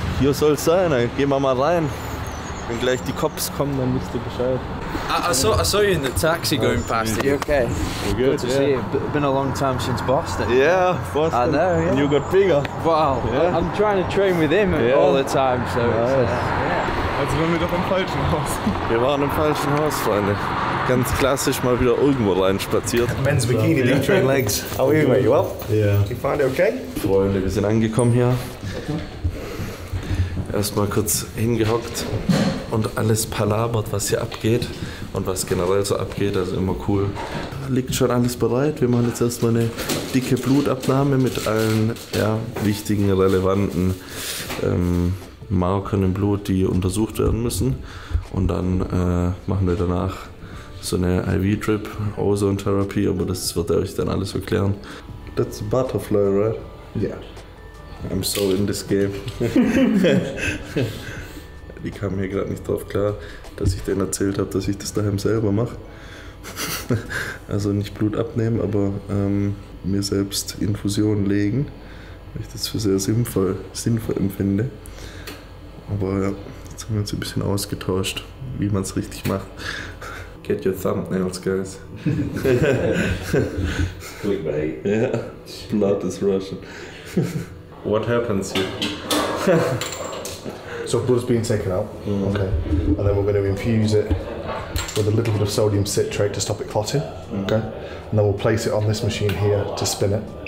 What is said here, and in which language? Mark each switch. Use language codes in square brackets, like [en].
[de] Hier soll es sein, dann gehen wir mal rein. Wenn gleich die Cops kommen, dann wisst ihr Bescheid. [en] I saw you in the taxi going past it. You okay? We're good to see you. Been a long time since Boston. Yeah, Boston. I know, yeah. And you got bigger. Wow. Yeah. I'm trying to train with him all the time, so it's, [de] Also waren wir doch im falschen Haus. Wir waren im falschen Haus, Freunde. Ganz klassisch mal wieder irgendwo rein spaziert. [en] Men's bikini, lean train legs. How are you, mate? You well? Yeah. You find it okay? [de] Freunde, wir sind angekommen hier. Erstmal kurz hingehockt und alles palabert, was hier abgeht und was generell so abgeht, also immer cool. Liegt schon alles bereit. Wir machen jetzt erstmal eine dicke Blutabnahme mit allen wichtigen, relevanten Markern im Blut, die untersucht werden müssen. Und dann machen wir danach so eine IV-Drip, Ozone-Therapie, aber das wird er euch dann alles erklären. [en] That's a butterfly, right? Yeah. I'm so in this game. [de] die kamen hier gerade nicht drauf klar, dass ich denen erzählt habe, dass ich das daheim selber mache. Also nicht Blut abnehmen, aber mir selbst Infusionen legen, weil ich das für sehr sinnvoll empfinde. Aber ja, jetzt haben wir uns ein bisschen ausgetauscht, wie man es richtig macht. [en] Get your thumbnails, guys. Clickbait. Yeah, blood is rushing. What happens here? So blood's being taken out, okay, and then we're going to infuse it with a little bit of sodium citrate to stop it clotting, okay, and then we'll place it on this machine here to spin it.